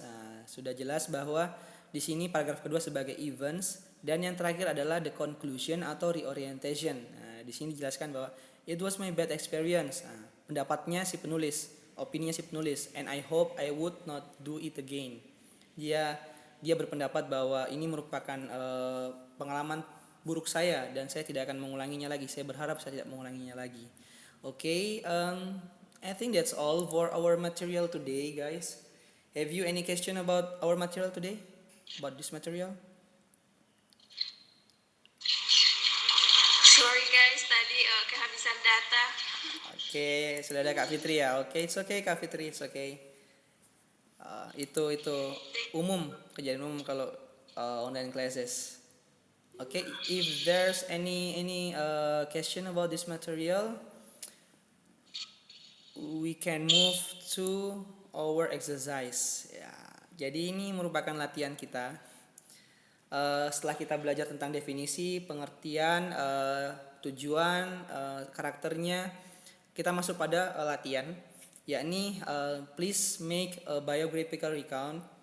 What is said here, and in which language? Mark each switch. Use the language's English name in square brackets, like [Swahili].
[Indonesian] Nah, sudah jelas bahwa di sini paragraf kedua sebagai events, dan yang terakhir adalah the conclusion atau reorientation. Nah, di sini dijelaskan bahwa [English] it was my bad experience. [Indonesian] Nah, pendapatnya si penulis, opininya si penulis, [English] and I hope I would not do it again. [Indonesian] Dia berpendapat bahwa ini merupakan pengalaman buruk saya dan saya tidak akan mengulanginya lagi. Saya berharap saya tidak mengulanginya lagi. [English] Okay, I think that's all for our material today, guys. Have you any question about our material today? About this material? Sorry guys, [Indonesian] tadi kehabisan data. Oke, sudah ada Kak Fitri ya. Oke, [English] it's okay [Indonesian] Kak Fitri, it's okay. Itu umum, kejadian umum kalau online classes. [English] Okay, if there's any question about this material, we can move to our exercise. [Indonesian] Ya, jadi ini merupakan latihan kita. Setelah kita belajar tentang definisi, pengertian, tujuan, karakternya, kita masuk pada latihan, yakni [English] please make a biographical recount.